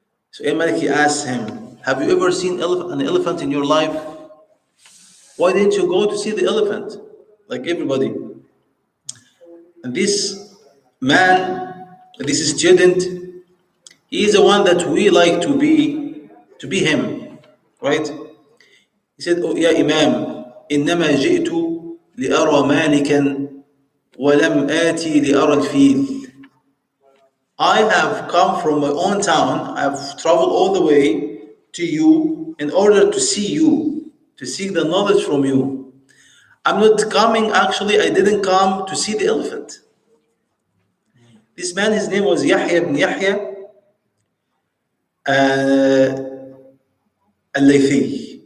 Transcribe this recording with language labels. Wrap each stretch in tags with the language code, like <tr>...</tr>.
<en>So Imam Malik asked him, "Have you ever seen an elephant in your life? Why didn't you go to see the elephant like everybody?" And this man, this student, he is the one that we like to be him, right? He said, "Oh yeah, Imam,</en> <ar>إنما جئت لأرى مالكا ولم آتي لأرى الفيل."</ar> <en>I have come from my own town. I've traveled all the way to you in order to see you, to seek the knowledge from you. I'm not coming, actually, I didn't come to see the elephant. This man, his name was Yahya ibn Yahya al-Laythi.</en>